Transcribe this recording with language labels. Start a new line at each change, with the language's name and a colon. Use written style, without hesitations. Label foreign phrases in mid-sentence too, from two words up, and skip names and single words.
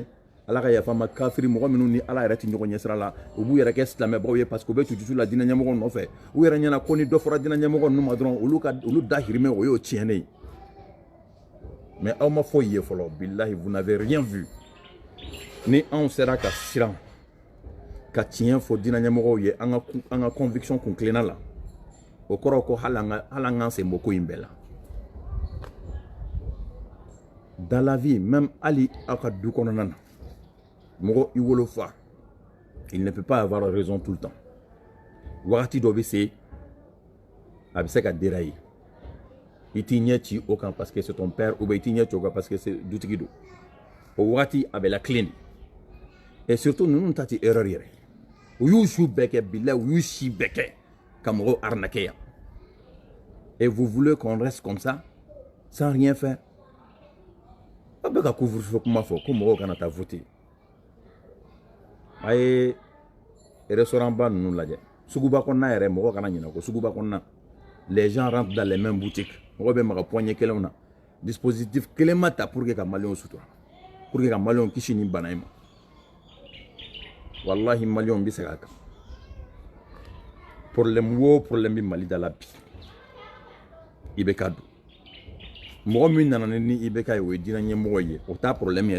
Bambara: Ala ka yafa ma kafiri mɔgɔ minnu ni Ala yɛrɛ tɛ ɲɔgɔn ɲɛsira la u b'u yɛrɛ kɛ silamɛbaw ye
French: parce que
Bambara: u bɛ tututu la diinɛ ɲɛmɔgɔw nɔfɛ u yɛrɛ ɲɛna ko ni dɔ fɔra diinɛ ɲɛmɔgɔ ninnu ma dɔrɔn olu dahirimɛ o y'o tiɲɛnen ye mais aw ma foyi ye fɔlɔ billahi
French: vous n'avez rien vu
Bambara: ni anw sera ka siran ka tiɲɛ fɔ diinɛ ɲɛmɔgɔw ye an ka conviction kun kilenna la o kɔrɔ ko hali an k'an sen bɔ ko in bɛɛ la
French: dans la vie même
Bambara: hali aw ka du kɔnɔna na Mɔgɔ i wolo fa
French: il ne peut pas avoir raison tout le temps
Bambara: wagati dɔ bɛ se a bɛ se ka dérailler i t'i ɲɛ ci o kan
French: parce que c'est ton père ou bien
Bambara: i t'i ɲɛ ci o kan
French: parce que c'est
Bambara: dutigi don o wagati a bɛ lakilen de
French: et surtout
Bambara: ninnu ta tɛ erreur yɛrɛ u y'u su bɛɛ kɛ bilahi u y'u si bɛɛ kɛ ka mɔgɔw arnaquer yan
French: et vous voulez qu'on reste comme ça sans rien faire
Bambara: a bɛ ka couvre-feu kuma fɔ ko mɔgɔw kana taa voter a ye restaurant ba ninnu lajɛ suguba kɔnɔna yɛrɛ mɔgɔ kana ɲinɛ ko suguba kɔnɔna
French: les gens rentrent dans les mêmes boutiques
Bambara: mɔgɔ bɛ maga poignée kelenw na dispositif kelen ma ta
French: pour que
Bambara: ka maliyɛnw sutura
French: pour que
Bambara: ka maliyɛnw kisi ni bana in ma wallahi maliyɛnw bɛ segin a kan problème o problème bɛ Mali da la bi IBK don mɔgɔ min nana ni IBK ye o ye diinɛ ɲɛmɔgɔ ye o t'a problème ye